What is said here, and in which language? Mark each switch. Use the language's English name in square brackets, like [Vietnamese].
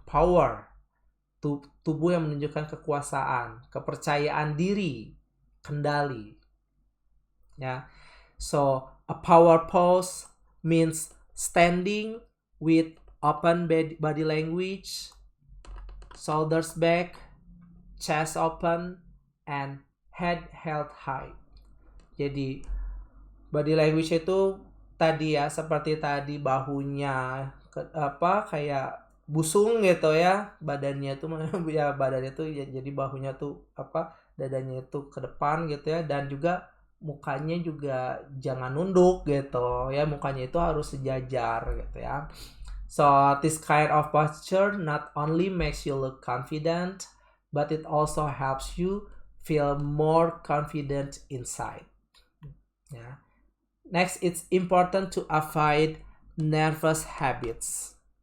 [Indonesian] Power, tubuh yang menunjukkan kekuasaan, kepercayaan diri, kendali. Ya. [English] So a power pose means standing with open body language, shoulders back, chest open, and head held high. [Indonesian] Jadi body language itu tadi ya, seperti tadi bahunya kayak busung gitu ya, badannya tuh ya badannya tuh ya, jadi bahunya tuh dadanya itu ke depan gitu ya, dan juga mukanya juga jangan nunduk gitu ya, mukanya itu harus sejajar gitu ya. [English] So this kind of posture not only makes you look confident, but it also helps you feel more confident inside. Ya. Next, it's important to avoid nervous habits.